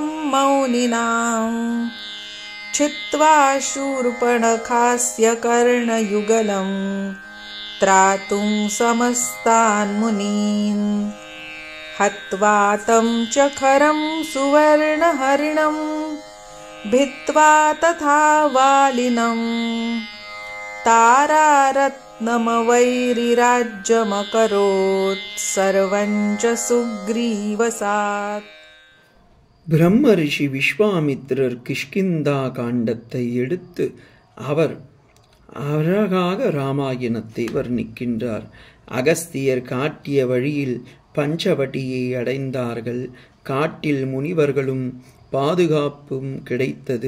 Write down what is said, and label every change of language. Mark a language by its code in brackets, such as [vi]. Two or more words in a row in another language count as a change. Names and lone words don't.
[sa] मौनिनाम् छित्त्वा शूर्पणखास्य कर्णयुगलं त्रातुं समस्तान् मुनीन् हत्वा तं च खरं सुवर्णहरिणम् भित्त्वा तथा वालिनं तारारत्नमवैरिराज्यमकरोत् सर्वं च सुग्रीवसात्. [ta] பிரம்ம ரிஷி விஸ்வாமித்திரர் கிஷ்கிந்தா காண்டத்தை எடுத்து அவர் அழகாக ராமாயணத்தை வர்ணிக்கின்றார். அகஸ்தியர் காட்டிய வழியில் பஞ்சவட்டியை அடைந்தார்கள். காட்டில் முனிவர்களும் பாதுகாப்பும் கிடைத்தது.